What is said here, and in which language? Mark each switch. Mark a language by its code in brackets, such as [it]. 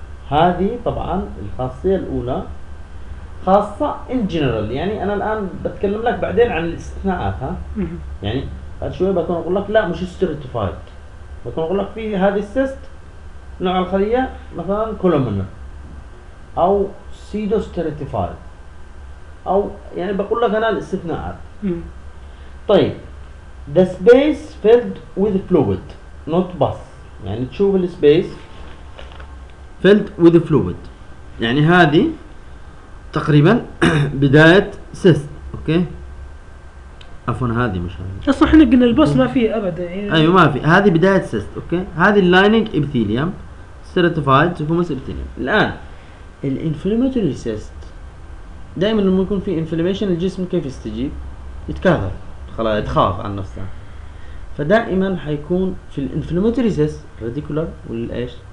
[ar] هذه طبعا الخاصية الأولى خاصة in general، يعني أنا الآن بتكلم لك بعدين عن الاستثناءات ها. يعني بعد شوية بكون أقول لك لا مش استراتيفايد، بكون أقول لك في هذه السيست نوع الخلية مثلا كولومنر أو سيدو استراتيفايد أو يعني بقول لك أنا الاستثناءات. [en] طيب the space filled with fluid not pus، [ar] يعني تشوف ال [en] space filled with fluid [ar] يعني هذه تقريبا بداية [en] cyst okay. [ar] عفواً هذه مش هذه أصلاً، إحنا قلنا البص ما فيه أبدا يعني. أيوة ما في، هذه بداية cyst أوكي. [en] هذه lining epithelium stratified fumus epithelium. [ar] الآن الانفلاماتوري سيست دائما لما يكون في انفلاميشن الجسم كيف يستجيب؟ يتكاثر خلاص يتخاف عن نفسه، فدائما حيكون في الانفلاماتوري سيست راديكولر ولا ايش؟